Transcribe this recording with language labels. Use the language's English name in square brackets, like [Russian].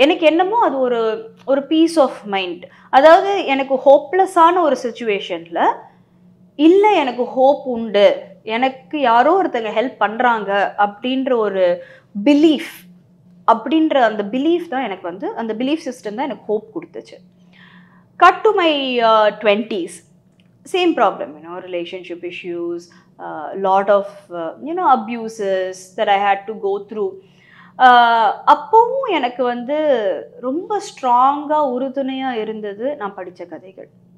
[Tamil] எனக்கு என்னமோ அது ஒரு பீஸ் ஆஃப் மைண்ட். அதாவது எனக்கு ஹோப்லெஸ்ஸான ஒரு சிச்சுவேஷனில் இல்லை, எனக்கு ஹோப் உண்டு, எனக்கு யாரோ ஒருத்தங்க ஹெல்ப் பண்ணுறாங்க அப்படின்ற ஒரு பிலீஃப், அப்படின்ற அந்த பிலீஃப் தான் எனக்கு வந்து அந்த பிலீஃப் சிஸ்டம் தான் எனக்கு ஹோப் கொடுத்துச்சு. [English] Cut to my 20s, same problem, relationship issues, lot of abuses that I had to go through. [Tamil] அப்பவும் எனக்கு வந்து ரொம்ப ஸ்ட்ராங்காக உறுதுணையாக இருந்தது நான் படித்த கதைகள்.